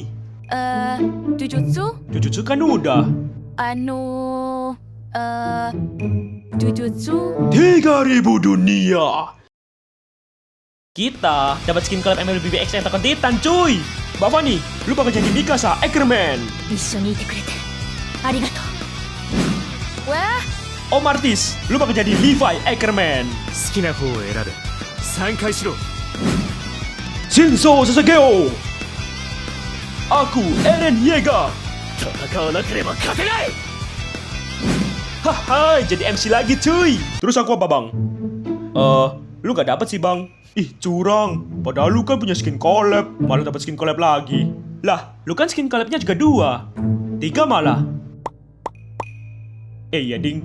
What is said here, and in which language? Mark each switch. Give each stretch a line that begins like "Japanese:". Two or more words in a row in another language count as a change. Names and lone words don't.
Indonesian: Jujutsu? Jujutsu kan udah. Jujutsu? 3.000 dunia. Kita dapat
English: skin collab
Indonesian: MLBB X Attack on Titan cuy. Mbak Fani, lu bakal jadi Mikasa Ackerman.
Japanese: 一緒にいてくれてありがとう。Wah,
Indonesian: Om Martis, lu bakal jadi Levi Ackerman.
Japanese: 好きな方を選べ3回しろ心臓捧げよ.
Indonesian: Aku Eren Yeager.
Japanese: 戦わなければ勝てない
Indonesian: Haha, jadi MC lagi cuy. Terus aku apa bang? Lu gak dapet sih bang. Ih curang, padahal lu kan punya
English: skin collab.
Indonesian: Malah dapat
English: skin collab
Indonesian: lagi. Lah, lu kan
English: skin collabnya
Indonesian: juga 2. 3 malah. Iya ding.